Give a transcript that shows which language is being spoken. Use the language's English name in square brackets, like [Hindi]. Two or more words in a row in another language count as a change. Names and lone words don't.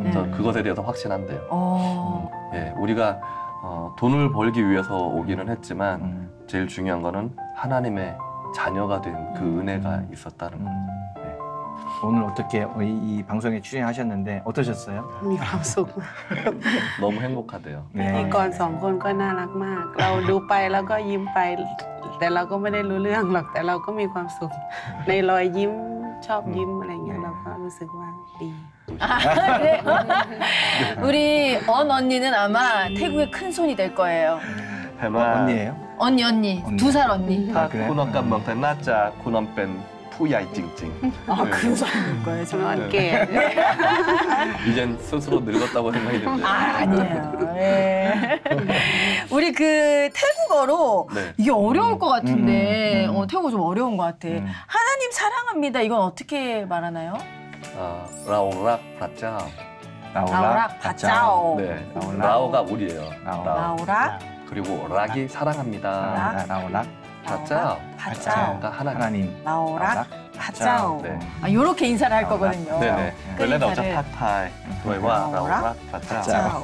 [Korean] 저 그것에 대해서 확신한대요. 네, 우리가 돈을 벌기 위해서 오기는 했지만 제일 중요한 거는 하나님의 자녀가 된 그 은혜가 있었다는 거. 오늘 어떻게 이 방송에 출연하셨는데 어떠셨어요? [Thai] มีความสุข [Korean] 너무 행복하대요. [Thai] พิธีกร2 คนก็น่ารักมาก เราดูไปแล้วก็ยิ้มไป แต่เราก็ไม่ได้รู้เรื่องหรอกแต่เราก็มีความสุขในรอยยิ้มชอบยิ้มอะไรเงี้ยเราก็รู้สึกว่าดี [Korean] 그래요? 우리 언 언니는 아마 태국의 큰 손이 될 거예요. 언니예요? 언니. 2살 언니. [Thai] ถ้าคุณออกกำลังแต่น่าจะคุณออกเป็นผู้ใหญ่จริงๆ [Korean] 큰 손일 거예요. 저는 게 이젠 스스로 늙었다고 생각이 듭니다. 아니에요. 우리 그 태국어로 이게 어려울 것 같은데 태국어 좀 어려운 것 같아. 하나님 사랑합니다. 이건 어떻게 말하나요? [Thai] เรารักพระเจ้า เรารัก พระเจ้า. [Korean] 네, 라오가 우리예요. [Thai] 라오락 [Korean] 그리고 락이 사랑합니다. [Thai] 라오락 [Korean] 바짜오. 바짜오가 하나님. [Thai] เรารัก พระเจ้า. [Korean] 네. 이렇게 인사를 할 거거든요. 네네. 원래는 어차 팟타이 도에와 [Thai] เรารัก พระเจ้า.